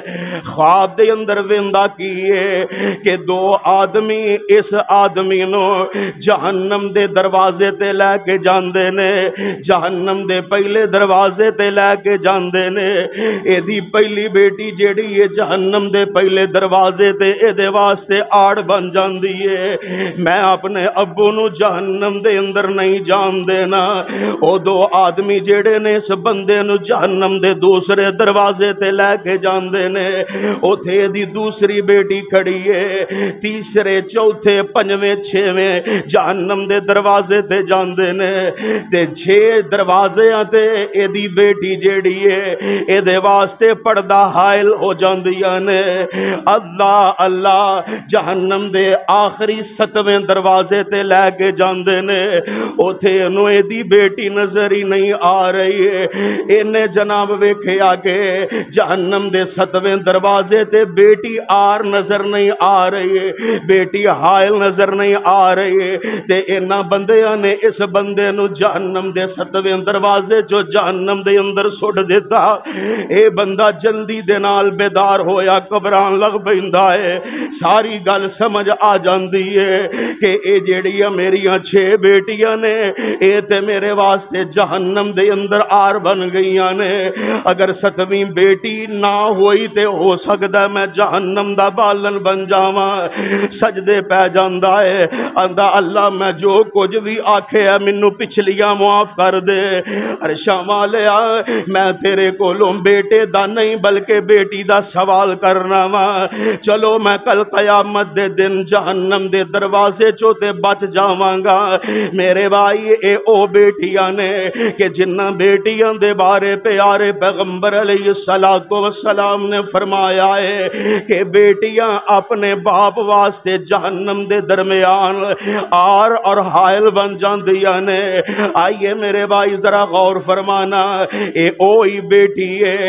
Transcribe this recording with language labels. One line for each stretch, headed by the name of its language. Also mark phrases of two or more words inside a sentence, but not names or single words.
Punjabi: خواب دے اندر ویندا کی ہے کہ 2 آدمی اس آدمی نوں جہنم دے دروازے تے لے کے جاندے نے، جہنم دے پہلے دروازے تے لے کے جاندے نے. ایدی پہلی بیٹی جیڑی ہے جہنم دے پہلے دروازے تے ایدے واسطے آڑ بن جاندی ہے، میں اپنے ابو نوں جہنم دے اندر نہیں جان دینا او دو آدمی جڑے نے اس بندے نو جہنم دے دوسرے دروازے تے لے کے جاندے نے اوتھے دی دوسری بیٹی کھڑی ہے تیسرے چوتھے پنجویں چھویں جہنم دے دروازے تے جاندے نے تے 6 دروازے تے اے دی بیٹی جیڑی ہے اے دے واسطے پردہ حائل ہو جاندیاں نے اللہ اللہ جہنم دے آخری 7ویں دروازے تے لے کے جاندے نے اوتھے انو اے دی بیٹی نظر ہی نہیں آ رہی ہے انہیں جناب ویکھیا کہ جہنم دے 7ویں دروازے تے بیٹی آر نظر نہیں آ رہی ہے بیٹی حائل نظر نہیں آ رہی ہے تے انہاں بندیاں نے اس بندے نو جہنم دے 7ویں دروازے جو جہنم دے اندر سٹ دیتا اے بندہ جلدی دے نال بیدار ہویا گھبران لگ پیندا ہے ساری گل سمجھ آ جاندی ہے کہ اے جیڑیاں میریاں 6 بیٹیاں نے اے تے میرے واسطے جہنم دے اندر آر بن گئیاں نے اگر 7ویں بیٹی نہ ہوئی تے ہو سکدا میں جہنم دا بالن بن جاواں سجدے پہ جاندا ہے آندا اللہ میں جو کچھ بھی آکھے ہے مینوں پچھلیاں معاف کر دے عرشاں والیا میں تیرے کولوں بیٹے دا نہیں بلکہ بیٹی دا سوال کرنا وا چلو میں کل قیامت دے دن جہنم دے دروازے چوں تے بچ جاواں گا میرے بھائی اے او بیٹیاں نے کہ جنہ بیٹیاں دے بارے پیارے پیغمبر علیہ السلام نے فرمایا ہے کہ بیٹیاں اپنے باپ واسطے جہنم دے درمیان آر اور حائل بن جاندیاں نے آئیے میرے بھائی ذرا غور فرمانا اے اوہی بیٹی ہے